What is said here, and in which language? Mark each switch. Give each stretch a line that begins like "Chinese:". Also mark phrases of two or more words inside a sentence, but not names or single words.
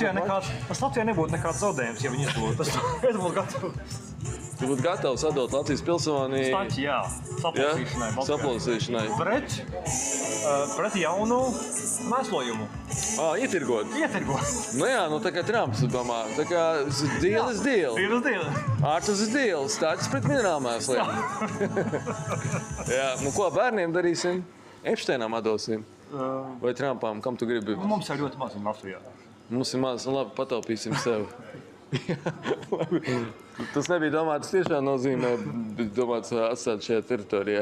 Latvian: Tas Latvijā nebūtu nekāds zaudējums, ja viņi izdod. Tas būtu gatavs. Tu būtu gatavs atdot Latvijas pilsoni? Staķi, jā. Saplosīšanai. Pret jaunu mēslojumu. Ietirgot. Nu jā, tā kā Trumps domā. Tā kā
English: deal is deal. Ārtas is deal.
Latvian: Staķis pret minerālu mēsliem. Jā, ko bērniem darīsim? Epšteinam atdosim. Vai Trumpam, kam tu gribi? Mums ir ļoti maz Latvijā. Mums ir maz, labi, pataupīsim sev. Tas nebija domāts tiešām nozīmē, bet domāts atstāt šajā teritorijā.